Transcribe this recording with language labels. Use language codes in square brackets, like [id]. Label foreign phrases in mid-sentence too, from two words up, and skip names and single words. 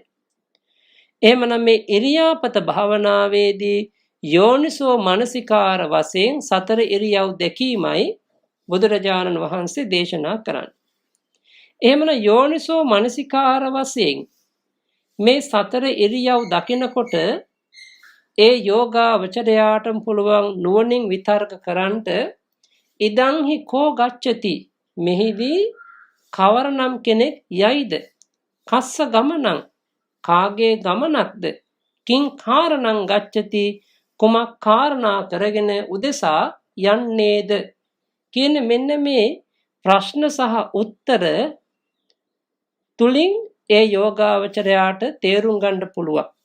[si] එහෙමනම් මේ ඉරියාපත භාවනාවේදී [pi] යෝනිසෝ මනසිකාර [si] වශයෙන් සතර ඉරියව් දැකීමයි බුදුරජාණන් වහන්සේ දේශනා කරන්නේ. එහෙමනම් [pi] යෝනිසෝ මනසිකාර [si] වශයෙන් මේ සතර ඉරියව් දකිනකොට ඒ යෝගාවචරයාටම පුළුවන් නුවණින් විතර්ක කරන්නට [pi] ඉදං හි කෝ ගච්ඡති [si] මෙහිදී කවරනම් කෙනෙක් යයිද [pi] කස්ස ගමනං [si] කාගේ ගමනක්ද [pi] කිං කාරණං ගච්ඡති [si] කුමක් කාරණා කරගෙන උදෙසා යන්නේද කියන මෙන්න මේ ප්‍රශ්න සහ උත්තර තුලින් ඒ යෝගාවචරයාට තේරුම් ගන්න පුළුවන්.